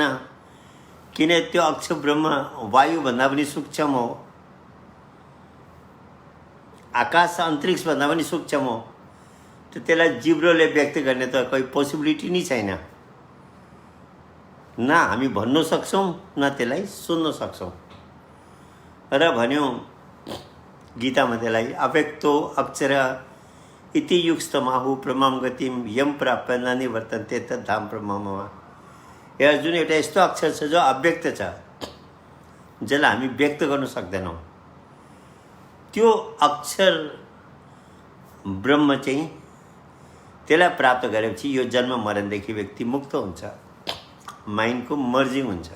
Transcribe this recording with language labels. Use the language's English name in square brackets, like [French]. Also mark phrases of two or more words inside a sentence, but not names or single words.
[Nepali] किन त्यो अक्षर ब्रह्म वायुभन्दा पनि सूक्ष्म हो, आकाश अन्तरिक्षभन्दा पनि सूक्ष्म हो। त्यसलाई जिब्रोले व्यक्त गर्ने त कोही पोसिबिलिटी नै छैन। न हामी भन्न सक्छौँ, न त्यसलाई सुन्न सक्छौँ। र भन्यौँ गीतामा त्यसलाई [Sanskrit] अव्यक्तो अक्षर इति युक्तमाहु ब्रह्मं गतिम यम प्राप्य न निवर्तन्ते तद्धाम ब्रह्ममा। [Nepali] यो अर्जुन, एउटा यस्तो अक्षर छ जो अव्यक्त छ, जसलाई हामी व्यक्त गर्न सक्दैनौँ। त्यो अक्षर ब्रह्म चाहिँ त्यसलाई प्राप्त गरेपछि यो जन्म मरणदेखि व्यक्ति मुक्त हुन्छ, [English] mind-को merging [Nepali] हुन्छ।